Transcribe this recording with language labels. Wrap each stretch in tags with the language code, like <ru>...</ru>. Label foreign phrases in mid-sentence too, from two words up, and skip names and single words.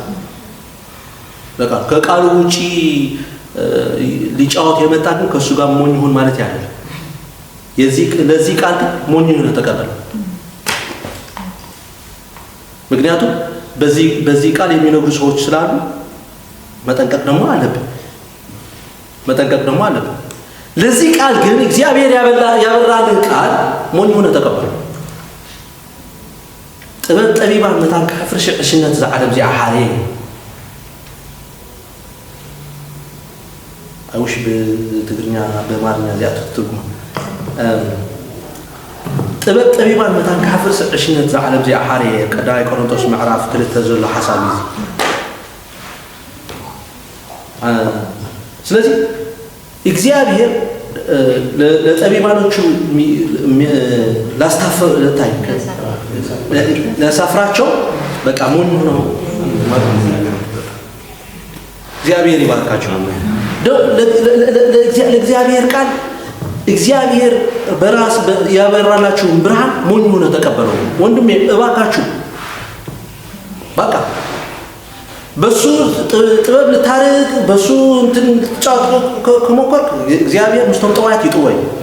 <am>ከቃሉ ውጪ ሊጫወት የመጣ ግን ከሱ ጋር ሞኝ ይሁን ማለት ያለ ለዚህ ቃል ሞኝ ሆነ ተቀበለ። ምክንያቱም በዚህ ቃል የሚነግሩ ሰዎች ስላሉ መጠንቀቅ ደግሞ አለብን። ለዚህ ቃል ግን እግዚአብሔር ያበራልን ቃል ሞኝ ሆነ ተቀበለ።</am> <ti>ጥበብ ጠቢባን መታን ከፍር ሽቅሽነት ዘዓለም ዚኣ ሓሬ አይውሽ በትግርኛ በአማርኛ ዚኣ ትርጉም ጥበብ ጠቢባን መታን ከፍር ሽቅሽነት ዘዓለም ዚኣ ሓሬ ቀዳማይ ቆሮንቶስ ምዕራፍ 2 ዘሎ ሓሳብ እዩ።</ti> <am>ስለዚህ እግዚአብሔር ለጠቢባኖቹ ላሳፍራቸው በቃ ሞኝ ነው። እግዚአብሔር ይባርካቸው። ለእግዚአብሔር ቃል እግዚአብሔር በራስ ያበራላችሁን ብርሃን ሞኝ ሆነ ተቀበለው። ወንድሜ እባካችሁ በቃ በሱ ጥበብ ልታርቅ በሱ እንትን ጫት ከሞከርክ እግዚአብሔር ምስተምጠዋት ይጥወይ።</am>